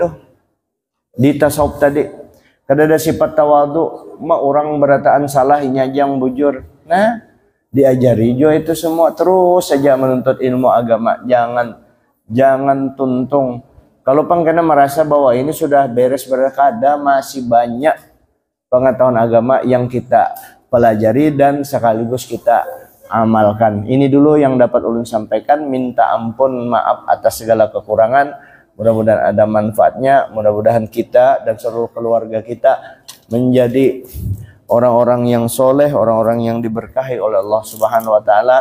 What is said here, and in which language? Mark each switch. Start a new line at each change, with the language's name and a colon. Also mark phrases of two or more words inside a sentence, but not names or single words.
Banjar: Di tasawuf tadi kada ada sifat tawadhu, mah orang berataan salah nyajang bujur.
Indonesian: Nah, diajari jo itu semua, terus saja menuntut ilmu agama.
Banjar: Jangan tuntung. Kalau pangkena merasa bahwa ini sudah beres kada,
Indonesian: masih banyak pengetahuan agama yang kita pelajari dan sekaligus kita amalkan. Ini dulu yang dapat ulun sampaikan. Minta ampun, maaf atas segala kekurangan. Mudah-mudahan ada manfaatnya. Mudah-mudahan kita dan seluruh keluarga kita menjadi orang-orang yang soleh, orang-orang yang diberkahi oleh Allah
Arabic: سبحانه وتعالى.